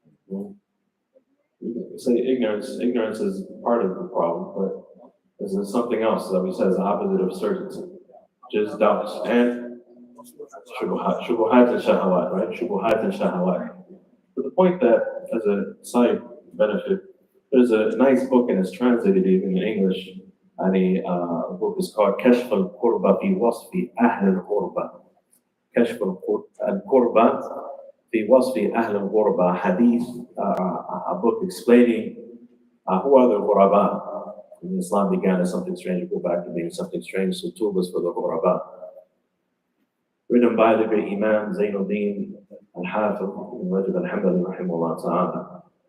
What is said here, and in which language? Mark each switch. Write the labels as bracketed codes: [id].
[en] We say ignorance. Ignorance is part of the problem, but there's something else that we say is the opposite of certainty, just doubts and shubuhat and shahawat, right? Shubuhat and shahawat. To the point that, as a side benefit, there's a nice book and it's translated even in English. And a book is called [ar] كشف القربة في وصف أهل الغربة. كشف القربة في وصف أهل الغربة. [en] Hadith, a book explaining who are the ghuraba. When Islam began as something strange, go back to being something strange. So two was for the ghuraba. Written by the great Imam Zainuddin al-Hafiz ibn Rajab al-Hanbali rahimahullah ta'ala.